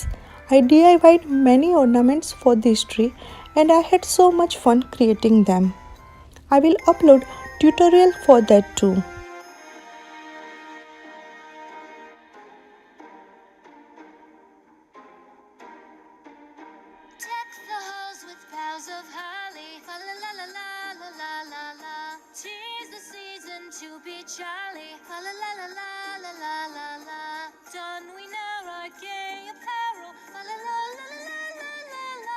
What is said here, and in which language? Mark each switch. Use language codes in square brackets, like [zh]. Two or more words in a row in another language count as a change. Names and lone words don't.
[en] I DIY'd many ornaments for this tree and I had so much fun creating them. I will upload tutorial for that too. Deck the halls with boughs of holly, fa la la la la la la la la. 'Tis the season to be jolly, fa la la la la la la la la. Don we now our gay apparel, fa la la la la la la la.